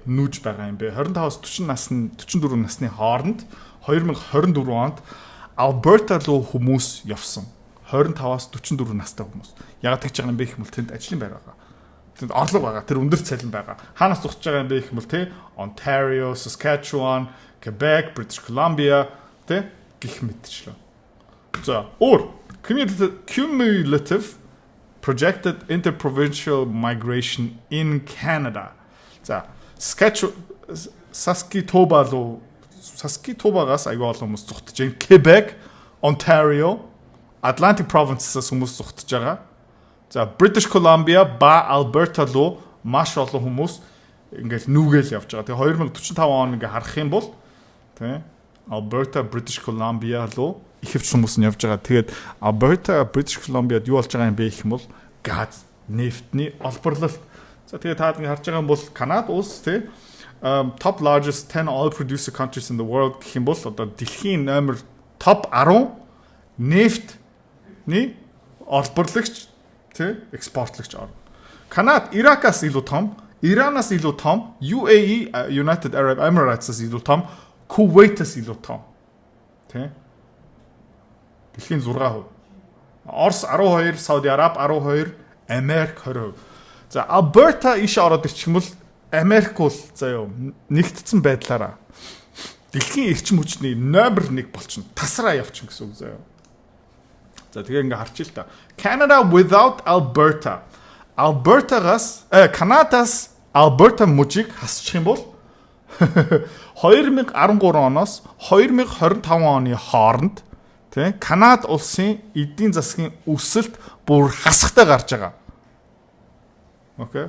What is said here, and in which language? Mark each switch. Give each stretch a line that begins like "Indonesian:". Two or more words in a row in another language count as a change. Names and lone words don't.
Mongolian: Нүүж байгаа юм бэ? 25-40 44 насны хооронд 2024 онд Alberta руу хүмүүс явсан. 25-аас 44 настай хүмүүс. Ягаад гэж байгаа юм бэ гэх юм бол тэнд ажлын байр байгаа. Тэнд орлого байгаа. Тэр өндөр цалин байгаа. Хаанаас зогсож байгаа юм бэ гэх юм бол Ontario, Saskatchewan, Quebec, British Columbia гэх мэтчлээ. За,
English: cumulative projected interprovincial migration in Canada.
Mongolian: За, Saskatchewan-аас аягүй олон хүмүүс зогтож байна. Quebec, Ontario,
English: Atlantic provinces-
Mongolian: аас хүмүүс зогтож байгаа. За, British Columbia ба Alberta руу маш олон хүмүүс ингээл нүүгээл явж байгаа. Тэгээ 2045 он ингээ харах юм бол Alberta, British Columbia руу ихэвч хүмүүс нь явж байгаа. Тэгээд Alberta, British Columbia-д юу болж байгаа юм бэ гэх юм бол газ, нефтний олборлолт. За тэгээд та ингэ харж байгаа юм бол Канада улс
English: top largest 10 oil producer countries in the world
Mongolian: гэх юм бол одоо дэлхийн номер топ 10 нефтний олборлагч экспортлогч орно. Канада Иракаас илүү том, Иранаас илүү том, UAE United Arab Emirates-аас илүү том, Kuwait-аас илүү том. Дэлхийн 6%. Орос 12, Сауди Араб 12, Америк 20%. За Alberta иш ороод ирчих юм бол Америк бол заяа нэгдсэн байдлаараа дэлхийн эрчим хүчний номер 1 болчихно. Тасраа явчихна гэсэн үг заяа. За тэгээ ингээ харчих л та.
English: Canada without Alberta.
Mongolian: Канадаас Alberta мужийг хасчих юм бол 2013 оноос 2025 оны хооронд Канада улсын эдийн засгийн өсөлт бүр хасахтай гарч байгаа. Окей.